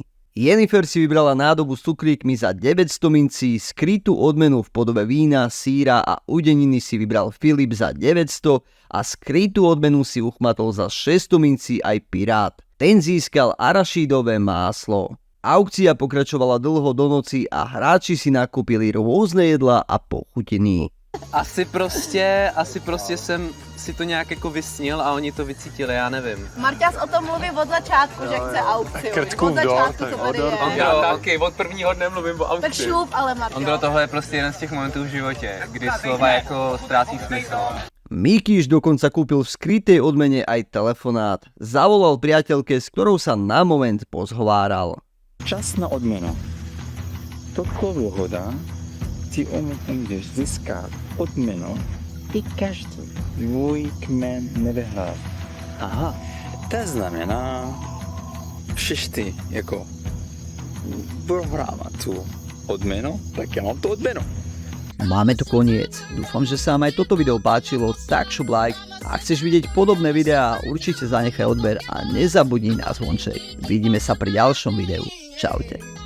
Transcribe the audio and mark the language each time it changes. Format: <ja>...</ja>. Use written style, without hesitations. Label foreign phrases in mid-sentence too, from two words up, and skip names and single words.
<sk>Jennifer si vybrala nádobu s cukríkmi za 900 mincí, skrytú odmenu v podobe vína, síra a udeniny si vybral Filip za 900 a skrytú odmenu si uchmatol za 600 mincí aj Pirát. Ten získal</sk> <cs>arašídové máslo.</cs> <sk>Aukcia pokračovala dlho do noci a hráči si nakúpili rôzne jedlá a pochutiny.</sk> <cs>Asi prostě jsem si to nějak jako vysnil a oni to vycítili, já nevím. Marťas o tom mluví od začátku, že chce aukci. Od začátku to tady je. Já taky, od prvního dne mluvím o aukci. Tak šup, ale Marťas. Ondro, tohle je prostě jeden z těch momentů v životě, kdy slova jako ztrácí smysl.</cs> <sk>Mikýš dokonca kúpil v skrytej odmene aj telefonát. Zavolal priateľke, s ktorou sa na moment pozhováral.</sk> <cs>Čas na odměnu. Takovou hoda ty můžeš získat odměnu i každý tvůj kmen nevyhrál. Aha, to znamená, že ty jako prohrávat tu odměnu, tak já mám tu odměnu.</cs> <sk>Máme tu koniec. Dúfam, že sa vám aj toto video páčilo, tak šup like. Ak chceš vidieť podobné videá, určite zanechaj odber a nezabudni na zvonček. Vidíme sa pri ďalšom videu. Čaute.</sk>